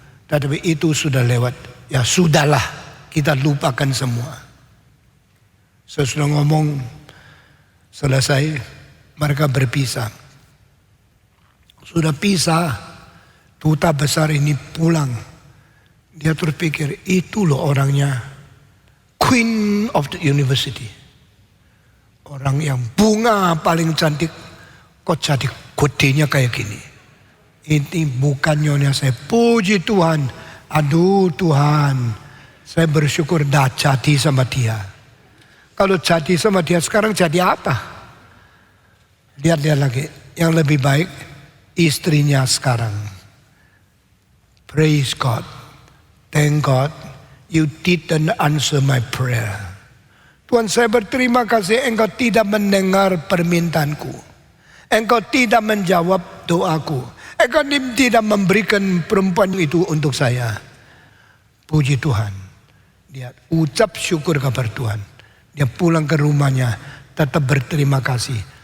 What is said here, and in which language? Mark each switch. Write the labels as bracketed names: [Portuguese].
[Indonesian] Tetapi itu sudah lewat. Ya sudahlah, kita lupakan semua. Saya sudah ngomong, selesai, mereka berpisah. Sudah pisah, duta besar ini pulang. Dia terpikir, itu loh orangnya. [English] Queen of the University. [Indonesian] Orang yang bunga paling cantik, kok jadi kodenya kayak gini. Ini bukan nyonya saya, puji Tuhan. Aduh Tuhan, saya bersyukur dah jadi sama dia. Kalau jadi sama dia sekarang jadi apa? Lihat dia lagi, yang lebih baik istrinya sekarang. [English] Praise God, thank God, you didn't answer my prayer. [Indonesian] Tuhan saya berterima kasih engkau tidak mendengar permintaanku. Engkau tidak menjawab doaku. Engkau tidak memberikan perempuan itu untuk saya. Puji Tuhan. Dia ucap syukur kepada Tuhan. Dia pulang ke rumahnya tetap berterima kasih.